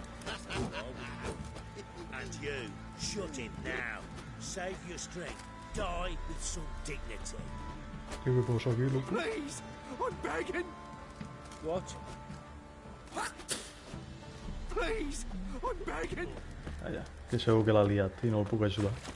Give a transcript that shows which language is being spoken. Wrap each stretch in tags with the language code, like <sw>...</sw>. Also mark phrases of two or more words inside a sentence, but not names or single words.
<en>And you, shut it now. Save your strength. Die with some dignity. Please, I'm begging. What? Please, I'm begging.</en> <ca>Allà, que segur que l'ha liat i no el puc ajudar.</ca>